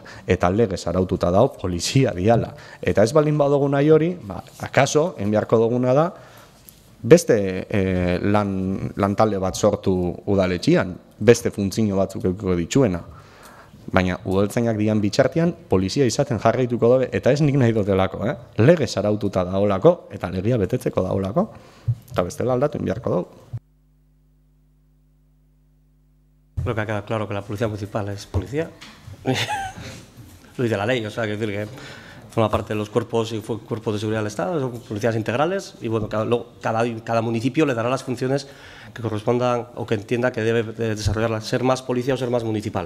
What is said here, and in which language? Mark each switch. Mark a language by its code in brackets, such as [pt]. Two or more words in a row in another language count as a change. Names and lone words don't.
[eu] Eta legez araututa dago, polizia diala. Eta ez baldin badugu nahi hori, akaso, enbiarko duguna da, beste lantalde bat sortu udaletxian, beste funtzio batzuk eukiko dituena. Baina udaltzainak dian bitxartian, polizia izaten jarraituko dabe, eta ez nik nahi dotelako, legez araututa daolako, eta legia betetzeko daolako, eta bestela aldatu enbiarko dugu. [es] Creo que ha quedado claro que la policía municipal es policía. Lo dice la ley, o sea, que decir que forma parte de los cuerpos y cuerpos de seguridad del Estado, son policías integrales y bueno, cada municipio le dará las funciones que correspondan o que entienda que debe desarrollarlas, ser más policía o ser más municipal.